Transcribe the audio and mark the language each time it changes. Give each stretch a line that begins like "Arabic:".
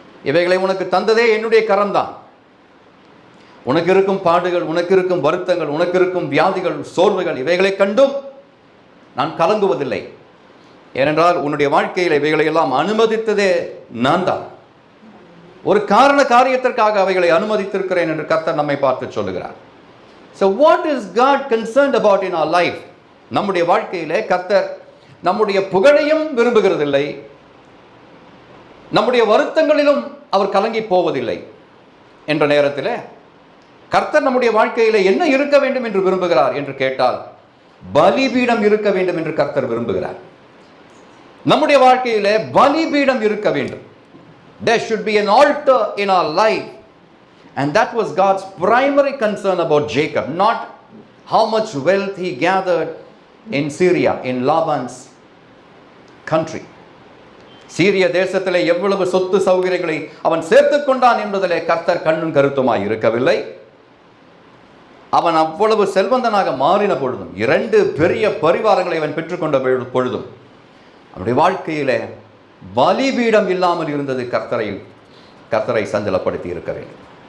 Tamil: இவைகளை உனக்கு தந்ததே என்னுடைய கரம்தான். உனக்கு இருக்கும் பாடுகள், உனக்கு இருக்கும் வருத்தங்கள், உனக்கு இருக்கும் வியாதிகள், சோர்வுகள், இவைகளை கண்டும் நான் கலங்குவதில்லை. ஏனென்றால் உன்னுடைய வாழ்க்கையில் இவைகளை எல்லாம் அனுமதித்ததே நான் தான். ஒரு காரண காரியத்திற்காக அவைகளை அனுமதித்திருக்கிறேன் என்று கர்த்தர் நம்மை பார்த்து சொல்லுகிறார்.
English: So what is God concerned about in our life?
Tamil: நம்முடைய வாழ்க்கையிலே கர்த்தர் நம்முடைய புகழையும் விரும்புகிறதில்லை, நம்முடைய வருத்தங்களிலும் அவர் கலங்கி போவதில்லை. என்ற நேரத்தில் கர்த்தர் நம்முடைய வாழ்க்கையிலே என்ன இருக்க வேண்டும் என்று விரும்புகிறார் என்று கேட்டால், பலிபீடம் இருக்க வேண்டும் என்று கர்த்தர் விரும்புகிறார். நம்முடைய வாழ்க்கையிலே பலிபீடம் இருக்க வேண்டும்.
English: There should be an altar in our life, and that was God's primary concern about Jacob, not how much wealth he gathered in Syria, in Laban's country.
Tamil: சீரிய தேசத்திலே எவ்வளவு சொத்து சௌகரியங்களை அவன் சேர்த்துக் கொண்டான் என்பதிலே கர்த்தர் கண்ணும் கருத்துமாய் இருக்கவில்லை. அவன் அவ்வளவு செல்வந்தனாக மாறின பொழுதும், 2 பெரிய பரிவாரங்களை அவன் பெற்றுக்கொண்ட பொழுதும், அவனுடைய வாழ்க்கையில பலிபீடம் இல்லாமல் இருந்தது கர்த்தரை சஞ்சலப்படுத்தி இருக்க வேண்டும்.